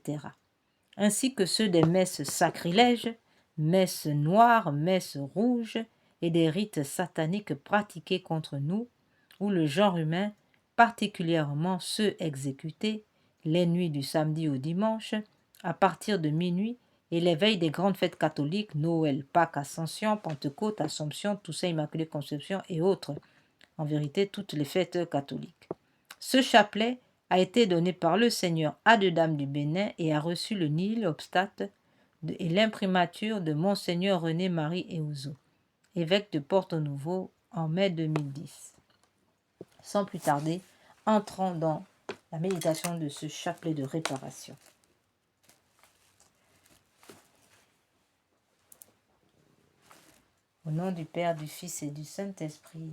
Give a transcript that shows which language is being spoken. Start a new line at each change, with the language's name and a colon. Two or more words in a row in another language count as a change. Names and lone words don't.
French: ainsi que ceux des messes sacrilèges, messes noires, messes rouges et des rites sataniques pratiqués contre nous, ou le genre humain, particulièrement ceux exécutés les nuits du samedi au dimanche, à partir de minuit, et les veilles des grandes fêtes catholiques, Noël, Pâques, Ascension, Pentecôte, Assomption, Toussaint, Immaculée Conception et autres, en vérité toutes les fêtes catholiques. Ce chapelet a été donné par le Seigneur à 2 dames du Bénin et a reçu le
Latin: nihil obstate
French: et l'imprimature de Monseigneur René-Marie Eouzo, évêque de Porto-Novo en mai 2010. Sans plus tarder, entrons dans la méditation de ce chapelet de réparation. Au nom du Père, du Fils et du Saint-Esprit.